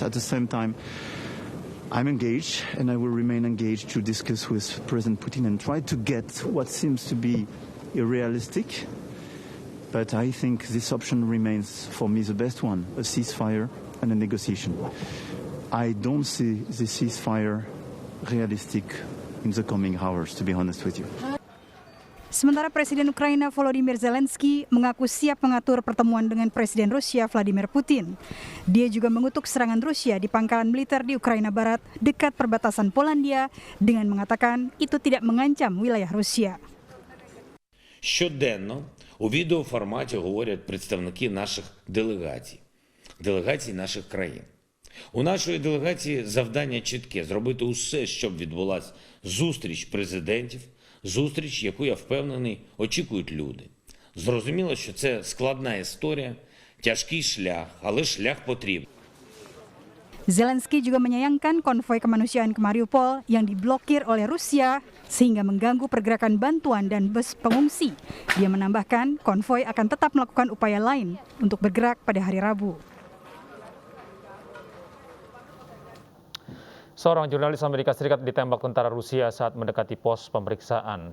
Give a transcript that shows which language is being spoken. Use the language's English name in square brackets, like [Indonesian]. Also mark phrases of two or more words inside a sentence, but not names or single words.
[English] At the same time, I'm engaged and I will remain engaged to discuss with President Putin and try to get what seems to be irrealistic. But I think this option remains for me the best one, a ceasefire and a negotiation. I don't see the ceasefire realistic in the coming hours, to be honest with you. [Indonesian] Sementara Presiden Ukraina Volodymyr Zelensky mengaku siap mengatur pertemuan dengan Presiden Rusia Vladimir Putin. Dia juga mengutuk serangan Rusia di pangkalan militer di Ukraina Barat dekat perbatasan Polandia dengan mengatakan itu tidak mengancam wilayah Rusia. [Ukrainian] Щоденно у відеоформаті говорять представники наших делегацій наших країн. У нашої делегації завдання чітке – зробити усе, щоб відбулася зустріч президентів, зустріч, яку, я впевнений, очікують люди. Зрозуміло, що це складна історія, тяжкий шлях, але шлях потрібен. [Indonesian] Zelensky juga menyayangkan konvoi kemanusiaan ke Mariupol yang diblokir oleh Rusia sehingga mengganggu pergerakan bantuan dan bus pengungsi. Dia menambahkan konvoi akan tetap melakukan upaya lain untuk bergerak pada hari Rabu. Seorang jurnalis Amerika Serikat ditembak tentara Rusia saat mendekati pos pemeriksaan.